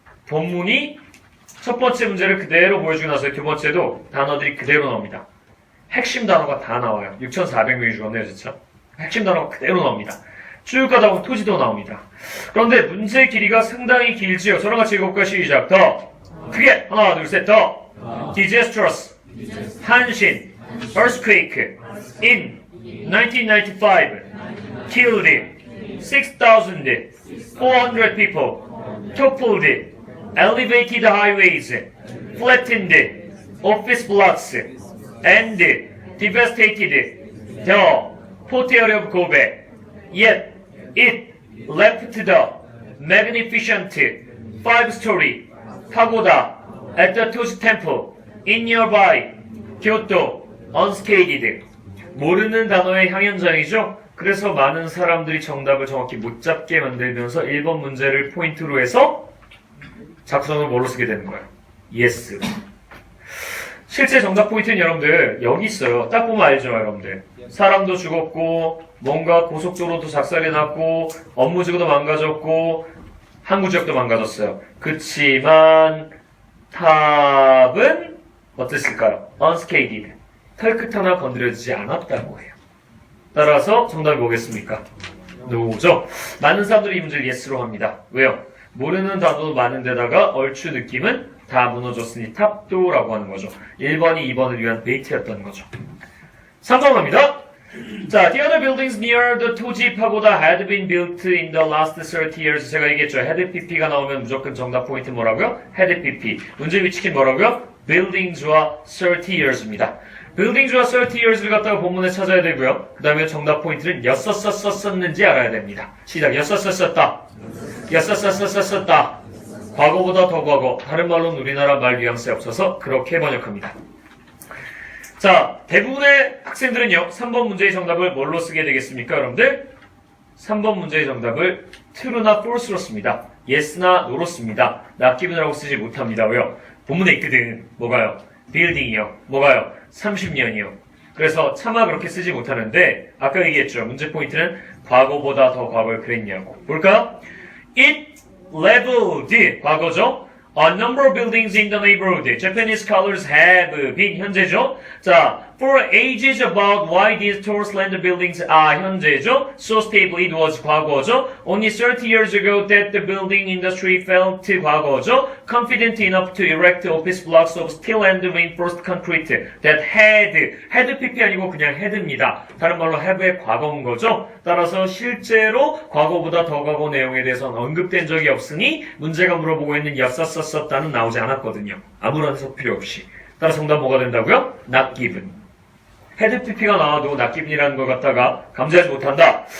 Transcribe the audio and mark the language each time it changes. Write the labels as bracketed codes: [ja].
[ko] 본문이 첫 번째 문제를 그대로 보여주고 나서 두 번째도 단어들이 그대로 나옵니다. 핵심 단어가 다 나와요. 6,400명이 죽었네요 진짜. 핵심 단어가 그대로 나옵니다. 쭉 가다 보면 토지도 나옵니다. 그런데 문제 길이가 상당히 길지요. 저랑 같이 읽어볼까요? 시작. 더 크게 하나 둘 셋 더 [en] disastrous 한신 earthquake in 1995 killed 6,400 people toppled elevated highways flattened office blocks and devastated the port area of Kobe. Yet it left the magnificent 5-story pagoda at the Toji Temple in nearby Kyoto unscathed. [ko] 모르는 단어의 향연장이죠. 그래서 많은 사람들이 정답을 정확히 못 잡게 만들면서 1번 문제를 포인트로 해서 작성을 뭘로 쓰게 되는 거예요? [en] yes. [ko] 실제 정답 포인트는 여러분들 여기 있어요. 딱 보면 알죠 여러분들. 사람도 죽었고 뭔가 고속도로도 작살이 났고 업무지구도 망가졌고 항구지역도 망가졌어요. 그치만 탑은 어땠을까요? [en] unscathed. [ko] 털끝 하나 건드려지지 않았다고 해요. 따라서 정답이 뭐겠습니까? 노죠. 많은 사람들이 이 문제를 yes로 합니다. 왜요? 모르는 단어도 많은데다가 얼추 느낌은 다 무너졌으니 탑도 라고 하는 거죠. 1번이 2번을 위한 베이트였던 거죠. 3번 갑니다. [en] 자, the other buildings near the Toji Pagoda had been built in the last 30 years. [ko] 제가 얘기했죠. had pp가 나오면 무조건 정답 포인트 뭐라고요? had pp. 문제 위치킨 뭐라고요? buildings와 30 years입니다. buildings와 30 years를 갖다가 본문에 찾아야 되고요. 그 다음에 정답 포인트는 였었었었는지 알아야 됩니다. 시작. 였었었었다. 였었었었었다. 과거보다 더 과거. 다른 말로는 우리나라 말 뉘앙스에 없어서 그렇게 번역합니다. 자, 대부분의 학생들은요, 3번 문제의 정답을 뭘로 쓰게 되겠습니까, 여러분들? 3번 문제의 정답을 true나 false로 씁니다. yes나 no로 씁니다. not given이라고 쓰지 못합니다. 왜요? 본문에 있거든. 뭐가요? building이요. 뭐가요? 30년이요. 그래서 차마 그렇게 쓰지 못하는데, 아까 얘기했죠. 문제 포인트는 과거보다 더 과거를 그랬냐고. 볼까요? [en] It leveled, [ko] 과거죠? [en] A number of buildings in the neighborhood. Japanese scholars have been, [ko] 현재죠? [en] 자, for ages about why these tall slender buildings are, 현재죠? So stable, it was, [ko] 과거죠? [en] Only 30 years ago that the building industry felt, 과거죠? Confident enough to erect office blocks of steel and reinforced concrete that had pp [ko] 아니고 그냥 [en] had입니다. [ko] 다른 말로 have의 과거인 거죠? 따라서 실제로 과거보다 더 과거 내용에 대해서는 언급된 적이 없으니 문제가 물어보고 있는 였었었다는 나오지 않았거든요. 아무런 해석 필요 없이. 따라서 정답 뭐가 된다고요? [en] not given. [ko] had pp가 나와도 not given이라는 걸 갖다가 감지하지 못한다.